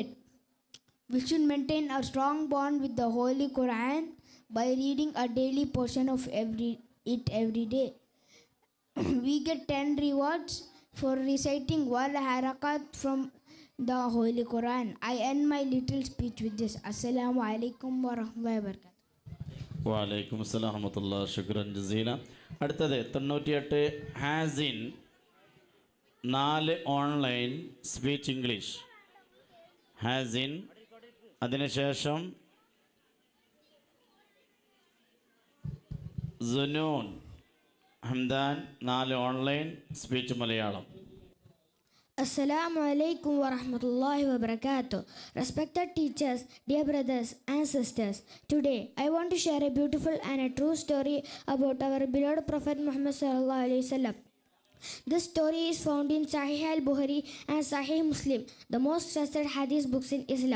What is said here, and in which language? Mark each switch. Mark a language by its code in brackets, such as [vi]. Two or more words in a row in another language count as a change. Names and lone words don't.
[en] We should maintain a strong bond with the Holy Quran by reading a daily portion of every day. We get 10 rewards for reciting one harakat from the Holy Quran. I end my little speech with this. [ar] السلام عليكم ورحمة الله وبركاته. وعليكم السلام ورحمة الله شكرا جزيلا. [ml] അടുത്തത് 98 ഹാസിൻ 4 [en] online speech English. [ml] ഹാസിൻ, അതിനുശേഷം സുനൂൻ ഹംദാൻ 4 [en] online speech [ml] മലയാളം. [ar] السلام عليكم ورحمة الله وبركاته. [en] Respected teachers, dear brothers and sisters, today I want to share a beautiful and a true story about our beloved Prophet Muhammad [ar] صلى الله عليه وسلم. [en] This story is found in Sahih al-Bukhari and Sahih Muslim, the most trusted hadith books in Islam.